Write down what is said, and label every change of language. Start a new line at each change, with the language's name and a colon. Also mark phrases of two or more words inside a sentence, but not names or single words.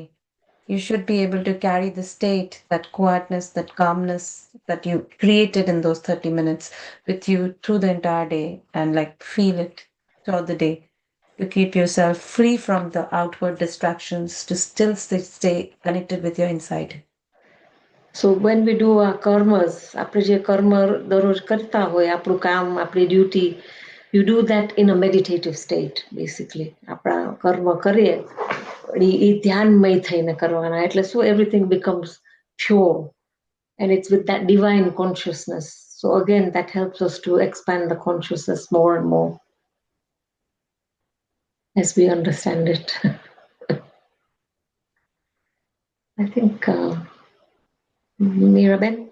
English: You should be able to carry the state, that quietness, that calmness that you created in those 30 minutes with you through the entire day, and like feel it throughout the day to keep yourself free from the outward distractions, to still stay connected with your inside. So when we do our karmas,
Gujarati: આપણે જે કર્મ દરરોજ કરતા હોય, આપણું કામ, આપણી duty,
English: you do that in a meditative state, basically.
Gujarati: આપણા કર્મ કરીએ, એ ધ્યાનમય થઈને કરવાના. એટલે શું,
English: everything becomes pure. And it's with that divine consciousness. So again, that helps us to expand the consciousness more and more as we understand it. I think Miraben?